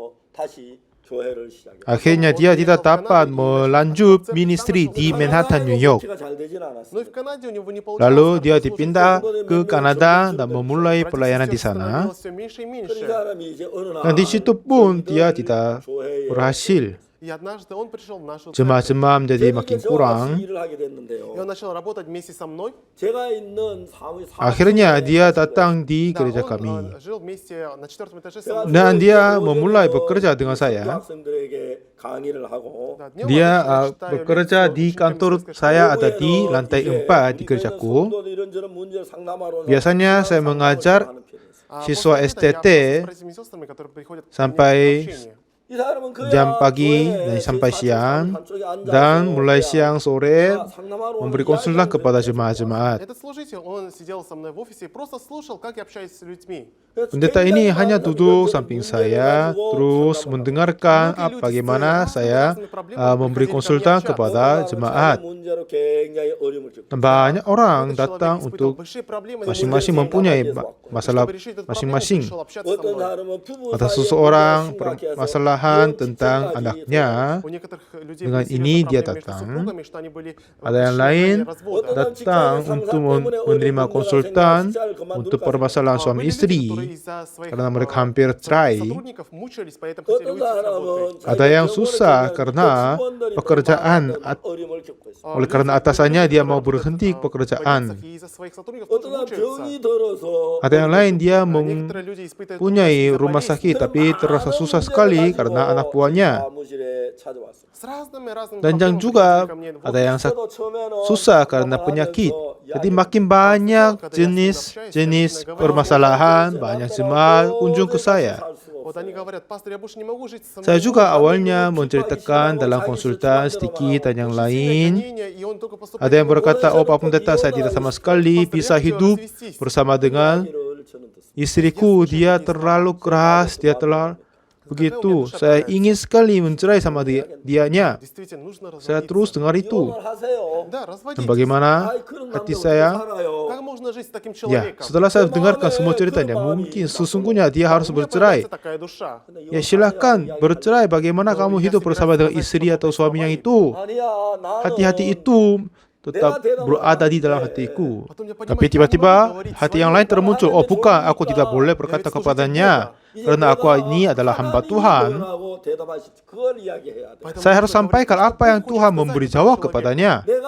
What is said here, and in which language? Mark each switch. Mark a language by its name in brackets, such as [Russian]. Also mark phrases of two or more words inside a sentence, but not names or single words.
[Indonesian] Akhirnya dia tidak dapat melanjut ministry di Manhattan, New York. Lalu dia dipindah ke Kanada dan memulai pelayanan di sana. Dan di situ pun dia tidak berhasil. [Russian] И однажды он пришел в нашу церковь. [Indonesian] jemaah-jemaah menjadi makin [Korean] 저와 [Indonesian] kurang. [Korean] 같이 일을 하게 됐는데요. [Russian] И он начал работать вместе со мной. [Korean] 제가 있는 사무실 [Indonesian] Akhirnya dia datang di [Russian] Да, [Indonesian] gereja [Russian] он [Indonesian] kami. [Russian] жил вместе на 4-м этаже со мной. [Indonesian] Dan dia memulai bekerja dengan saya. [Korean] 학생들에게 강의를 하고 [Russian] Да, днем [Indonesian] Dia [Russian] обычно читаю [Indonesian] bekerja [Russian] лекцию [Indonesian] di [Russian] ученикам [Indonesian] kantor [Russian] сельской школы. [Indonesian] saya ada di lantai 4 di gerejaku. Biasanya saya mengajar [Russian] А [Indonesian] siswa [Russian] после этого я [Indonesian] STT [Russian] общался с братьями и сестрами, которые приходят ко мне [Indonesian] sampai [Russian] на общение. [Indonesian] jam pagi dan sampai siang, dan mulai siang sore memberi konsultan kepada jemaat-jemaat. [Russian] Этот служитель, он сидел со мной в офисе и просто слушал, как я общаюсь с людьми. [Indonesian] Pendeta ini hanya duduk samping saya, terus mendengarkan bagaimana saya memberi konsultan kepada jemaat. Dan banyak orang datang untuk masing-masing mempunyai masalah masing-masing. Ada seseorang permasalahan tentang anaknya, [Russian] У некоторых людей [Indonesian] dengan [Russian] были [Indonesian] ini [Russian] серьезные [Indonesian] dia [Russian] проблемы между [Indonesian] datang. [Russian] супругами, что они были [Indonesian] Ada yang lain [Russian] развода. [Indonesian] datang untuk menerima konsultan untuk permasalahan suami [Russian] Были люди, [Indonesian] istri [Russian] которые из-за своих [Indonesian] karena mereka hampir cerai. [Russian] сотрудников мучились, поэтому хотели уйти с работы. [Indonesian] Ada yang susah karena pekerjaan oleh karena atasannya dia mau berhenti pekerjaan. [Russian] И из-за своих сотрудников тоже мучаются. [Indonesian] Ada yang lain dia [Russian] Некоторые люди испытывают [Indonesian] mempunyai rumah sakit tapi terasa susah sekali karena anak buahnya. [Russian] с разными [Indonesian] Dan yang juga ada yang susah karena penyakit. Jadi makin banyak jenis permasalahan, banyak jemaat kunjung ke saya. [Russian] Вот они говорят, пастор, я больше не могу жить со мной. [Indonesian] Saya juga awalnya menceritakan dalam konsultan sedikit dan yang lain. Ada yang berkata, oh Pak Pendeta, saya tidak sama sekali bisa hidup bersama dengan istriku. Dia terlalu keras, dia terlalu begitu. Saya ingin sekali mencerai sama dianya. Saya terus dengar itu. Dan bagaimana hati saya? [Russian] Как можно жить с таким [Indonesian] Ya, [Russian] человеком? [Indonesian] setelah saya dengarkan semua ceritanya, mungkin sesungguhnya dia harus [Russian] У меня [Indonesian] bercerai. [Russian] появляется такая душа. [Indonesian] Ya silahkan bercerai. Bagaimana kamu hidup bersama dengan istri atau suaminya itu? Hati-hati itu tetap berada di dalam hatiku. Tapi tiba-tiba hati yang lain termuncul. Oh bukan, aku tidak boleh berkata kepadanya. Karena aku ini adalah hamba Tuhan. Saya harus sampaikan apa yang Tuhan memberi jawab kepadanya.